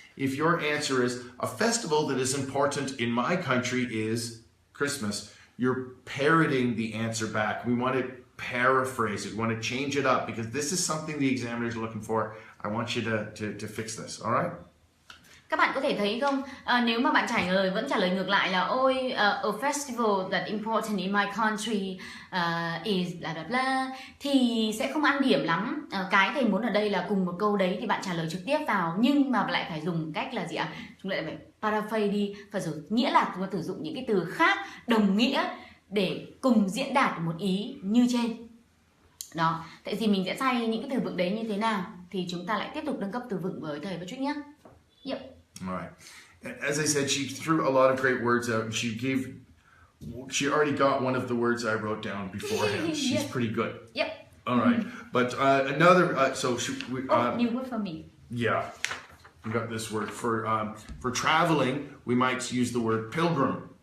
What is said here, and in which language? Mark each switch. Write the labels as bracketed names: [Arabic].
[English] If your answer is, a festival that is important in my country is Christmas, you're parroting the answer back. We want to paraphrase it. We want to change it up, because this is something the examiner is looking for. I want you to fix this, all right? [Vietnamese] Các bạn có thể thấy không, nếu mà bạn vẫn trả lời ngược lại là ôi, [English] a festival that important in my country is bla bla [Vietnamese] bla, thì sẽ không ăn điểm lắm. Cái thầy muốn ở đây là cùng một câu đấy thì bạn trả lời trực tiếp vào, nhưng mà lại phải dùng cách là gì ạ? Chúng lại phải paraphrase đi, phải dùng nghĩa là chúng ta sử dụng những cái từ khác đồng nghĩa để cùng diễn đạt một ý như trên. Đó, vậy thì mình sẽ thay những cái từ vựng đấy như thế nào thì chúng ta lại tiếp tục nâng cấp từ vựng với thầy Patrick nhé. [English] Yep. All right. As I said, she threw a lot of great words out, and she already got one of the words I wrote down beforehand. She's pretty good. Yep. All right. But another, new word for me. Yeah. We got this word for traveling. We might use the word pilgrim.